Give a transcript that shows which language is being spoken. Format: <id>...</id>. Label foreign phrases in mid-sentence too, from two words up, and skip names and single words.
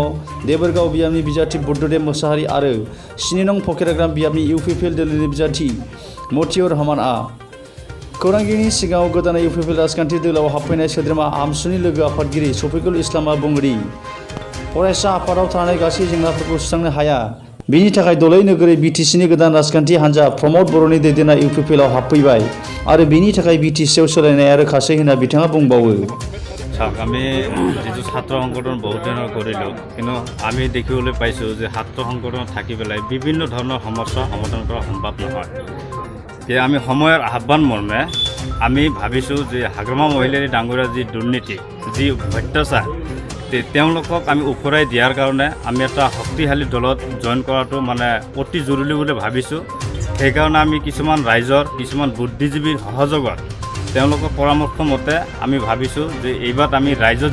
<brx>देबोरगाव बियाबनि बिजाथि बुद्धदेब मोसाहारि आरो 7 नं पक्राग्राम बियाबनि इउपिपिएल दोलोनि बिजाथि मतिउर रहमानआ खौरांगिरिनि सिगाङाव गोदानै इउपिपिएल राजखान्थि दोलोआव हाबफैनाय सोद्रोमा आमसुनि लोगो आफादगिरि शफिकुल इस्लामआ बुङोदि फरायसा आफादाव थानाय गासै जेंनाफोरखौ सुस्रांनो हाया बिनि थाखाय दलै नोगोरै बिटिसिनि गोदान राजखान्थि हान्जा प्रमद बर'नि दैदेननाय इउपिपिएलआव हाबफैबाय आरो बिनि थाखाय बिटिसिआव सोलायनाया रोखासै होनना बिथाङा बुंबावो</brx> <as>আমি যিটো ছাত্ৰ সংগঠন বহুত দিনৰ কৰিলোঁ কিন্তু আমি দেখিবলৈ পাইছোঁ যে ছাত্ৰ সংগঠনত থাকি পেলাই বিভিন্ন ধৰণৰ সমস্যা সমাধান কৰা সম্ভৱ নহয় এতিয়া আমি সময়ৰ আহ্বান মৰ্মে আমি ভাবিছোঁ যে হাগ্ৰামা মহিলাৰী ডাঙৰীয়াৰ যি দুৰ্নীতি যি অত্যাচাৰ তেওঁলোকক আমি উফৰাই দিয়াৰ কাৰণে আমি এটা শক্তিশালী দলত জইন কৰাটো মানে অতি জৰুৰী বুলি ভাবিছোঁ সেইকাৰণে আমি কিছুমান ৰাইজৰ কিছুমান বুদ্ধিজীৱীৰ সহযোগত তেওঁলোকৰ পৰামৰ্শ মতে আমি ভাবিছোঁ যে এইবাৰ আমি ৰাইজৰ</as>